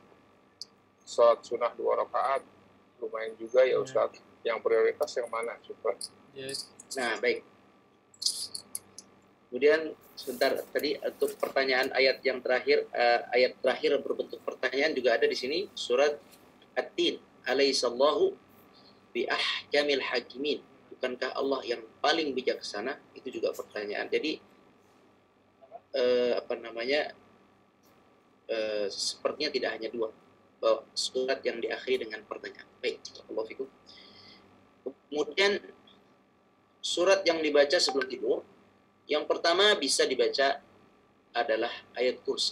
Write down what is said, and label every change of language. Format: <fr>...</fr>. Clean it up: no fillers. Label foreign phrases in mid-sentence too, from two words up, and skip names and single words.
<id>Salat sunnah 2 rakaat. Lumayan juga ya Ustadz. Yang prioritas yang mana? Syukur. Nah, baik. Kemudian sebentar, tadi untuk pertanyaan ayat yang terakhir, ayat terakhir berbentuk pertanyaan juga ada di sini, surat At-Tin.</id> <ar>أليس الله بأحكم الحاكمين.</ar> <id>Bukankah Allah yang paling bijaksana? Itu juga pertanyaan. Jadi sepertinya tidak hanya dua, bahwa surat yang diakhiri dengan pertanyaan. Baik,</id> <ar>الله فيكم.</ar> <id>Kemudian surat yang dibaca sebelum tidur, yang pertama bisa dibaca adalah ayat kursi.</id>